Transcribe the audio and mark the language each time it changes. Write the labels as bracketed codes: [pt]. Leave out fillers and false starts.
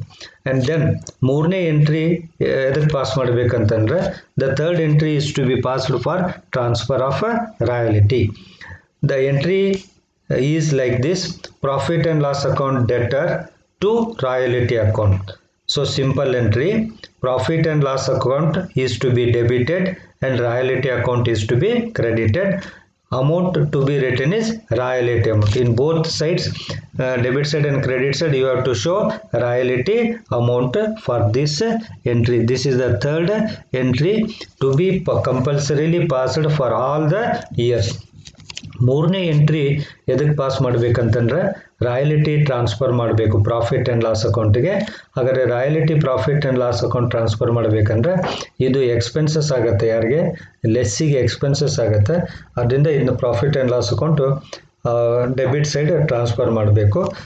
[en] and then [kn] ಮೂರನೇ entry ಎದಕ್ಕೆ pass ಮಾಡಬೇಕಂತಂದ್ರೆ [en] The third entry is to be passed for transfer of royalty. The entry is like this: profit and loss account debtor to royalty account. So simple entry: profit and loss account is to be debited and royalty account is to be credited. Amount to be written is royalty amount. In both sides, debit side and credit side, you have to show royalty amount for this entry. This is the third entry to be compulsorily passed for all the years. [kn] ಮೂರನೇ entry ಎದಕ್ಕೆ pass ಮಾಡಬೇಕಂತಂದ್ರೆ royalty transfer ಮಾಡಬೇಕು profit and loss ಅಕೌಂಟಿಗೆ. ಹಾಗಾದರೆ royalty profit and loss account transfer ಮಾಡಬೇಕಂದ್ರೆ ಇದು expenses ಆಗುತ್ತೆ, ಯಾರಿಗೆ ಲೆಸ್ಸಿಗೆ expenses ಆಗುತ್ತೆ. ಅದರಿಂದ ಇನ್ನು profit and loss account debit side transfer ಮಾಡಬೇಕು.